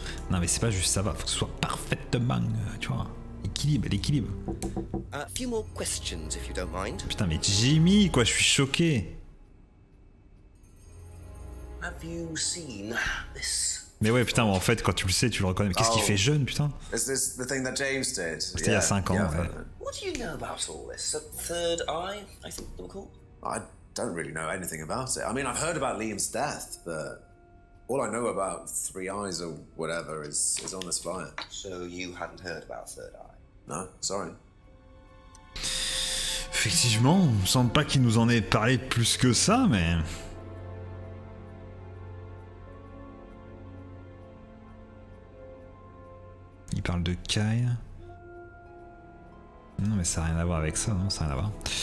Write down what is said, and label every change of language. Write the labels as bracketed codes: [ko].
[fr] Non, mais c'est pas juste ça va, faut que ce soit parfaitement, tu vois, l'équilibre. [en] A few more questions, if you don't mind. [fr] Putain, mais Jimmy, quoi, je suis choqué. [en] Have you seen this? [fr] Mais ouais, putain, en fait, quand tu le sais, tu le reconnais. Mais qu'est-ce qu'il fait jeune, putain? [en] Is this the thing that James did? [fr] C'était il y a 5 ans, [en] yeah, [fr] ouais. [en] What do you know about all this? A third eye, I think they were called? I don't really know anything about it. I mean, I've heard about Liam's death, but all I know about Three Eyes or whatever is on this flyer. So you hadn't heard about third eye? No, sorry. [fr] Effectivement, il me semble pas qu'il nous en ait parlé plus que ça, mais... Il parle de Kai. Non, mais ça n'a rien à voir avec ça, non, ça n'a rien à voir.